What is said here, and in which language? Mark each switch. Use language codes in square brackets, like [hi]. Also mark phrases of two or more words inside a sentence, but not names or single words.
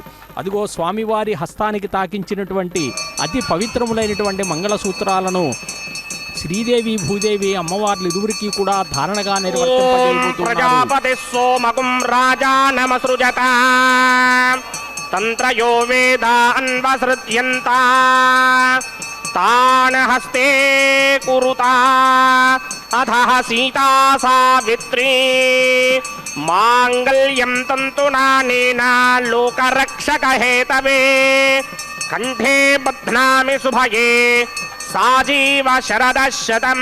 [te] అదుగో స్వామివారి హస్తానికి తాకించినటువంటి అతి పవిత్రములైనటువంటి మంగళసూత్రాలను శ్రీదేవి భూదేవి అమ్మవార్లు ఇరువురికి కూడా ధారణగా నిర్వర్తింపజేయబోతున్నారు. [sa] तान हस्ते कुरुता अधः सीता सावित्री मांगल्यं तन्तुनानेन लोकरक्षक हेतवे कंठे बध्नामि शुभये साजीव शरदशतं.